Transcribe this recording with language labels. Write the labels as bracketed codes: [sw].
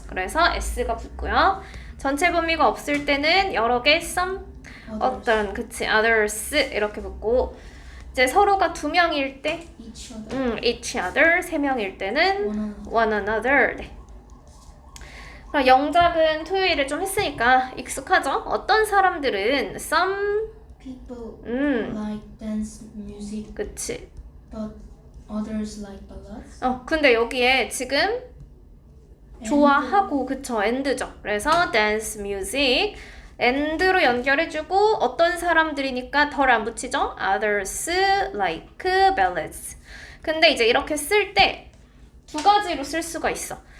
[ko] 그래서 s가 붙고요. 전체 범위가 없을 때는 여러 개 some 어떤 그치 others 이렇게 붙고 이제 서로가 2명일 때 [en] each other. each other [ko] 3명일 때는 [en] one one another. another. 네. [ko] 그럼 영작은 토요일에 좀 했으니까 익숙하죠? 어떤 사람들은 some [en] People 음. like dance music, [ko] 그치. [en] but others like ballads. [ko] 근데 여기에 지금 좋아하고 그쵸 and죠. 그래서 dance music and로 연결해주고 어떤 사람들이니까 덜 안 붙이죠. [en] others like ballads. [ko] 근데 이제 이렇게 쓸 때 2가지로 쓸 수가 있어.